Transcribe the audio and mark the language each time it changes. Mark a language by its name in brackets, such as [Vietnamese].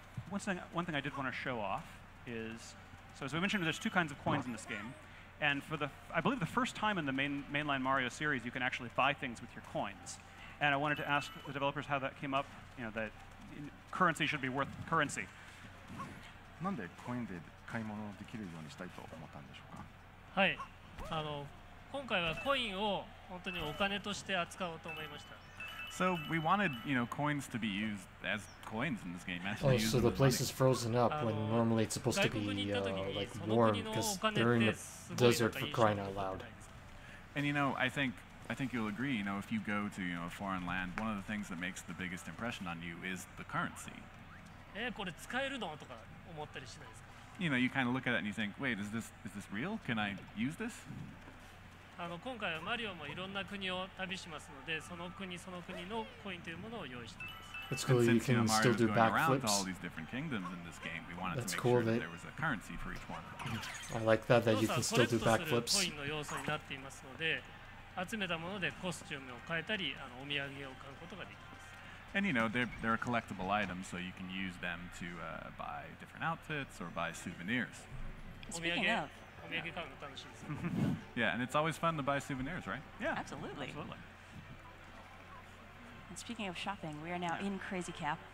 [English] One thing I did want to show off is, so as we mentioned, there's two kinds of coins in this game. And for I believe the first time in the mainline Mario series, you can actually buy things with your coins. And I wanted to ask the developers how that came up, that currency should be worth currency. [Japanese] なんでコインで買い物できるようにしたいと思ったんでしょうか。はい、今回はコインを本当にお金として扱おうと思いました。 [English] So we wanted, coins to be used as coins in this game. Oh, so the place is frozen up when normally it's supposed to be like warm because they're in the desert, for crying out loud. And I think you'll agree. If you go to a foreign land, one of the things that makes the biggest impression on you is the currency. [Japanese] これ使えるのとか思ったりしないですか? [English] you know, you kind of look at it and you think, wait, is this real? Can I use this? [Japanese] 今回はマリオもいろんな国を旅しますので、その国その国のコインというものを用意しています。 [English] It's cool. You can still do backflips. All these different kingdoms in this game. We wanted That's to make cool sure that there was a currency for each one. I like that you can still do backflips. [Japanese] コインの要素になっていますので、集めたものでコスチュームを変えたり、お土産を買うことができます。 [English] And you know, they're a collectible item, so you can use them to buy different outfits or buy souvenirs. Speaking of. Yeah, and it's always fun to buy souvenirs, right? Yeah, absolutely. And speaking of shopping, we are now in Crazy Cap.